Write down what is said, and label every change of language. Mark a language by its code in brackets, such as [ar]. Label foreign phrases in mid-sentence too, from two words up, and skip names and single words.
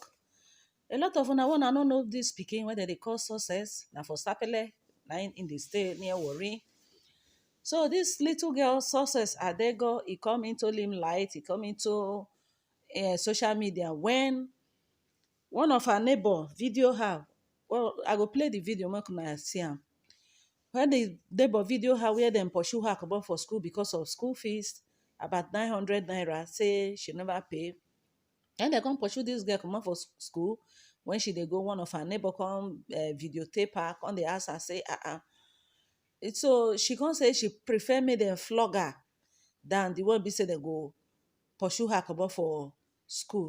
[pcm] A lot of una wanna know this speaking whether they call success. Now for Sapele, now in the state near Warri. So this little girl success Adego, he come into limelight. He come into social media when one of her neighbor video her. Well, I go play the video. Make una see am. When the neighbor video her where them pursue her comot for school because of school fees, about 900 naira, say she never pay. And they come pursue this girl comot for school when she dey go, one of her neighbor come videotape her, come dey ask her say so she come say she prefer make dem flog her than the one be say they go pursue her comot for school.